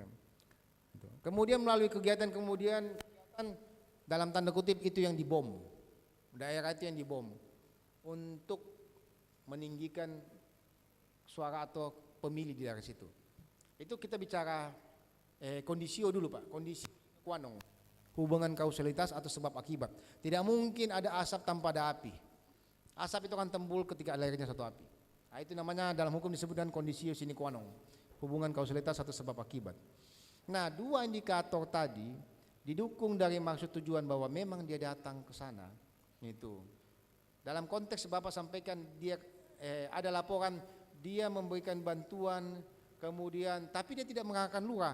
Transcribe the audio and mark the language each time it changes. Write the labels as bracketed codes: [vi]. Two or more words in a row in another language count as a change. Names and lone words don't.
[id] Kemudian melalui kegiatan dalam tanda kutip itu yang dibom, daerah itu yang dibom untuk meninggikan suara atau pemilih di daerah situ. Itu kita bicara kondisio dulu Pak, kondisi kuanong, hubungan kausalitas atau sebab akibat. Tidak mungkin ada asap tanpa ada api. Asap itu akan timbul ketika lahirnya satu api. Nah, itu namanya dalam hukum disebut dengan [la] kondisio sine qua non, [id] hubungan kausalitas atau sebab akibat. Nah, dua indikator tadi didukung dari maksud tujuan bahwa memang dia datang ke sana. Itu. Dalam konteks Bapak sampaikan dia ada laporan dia memberikan bantuan kemudian tapi dia tidak mengarahkan lurah.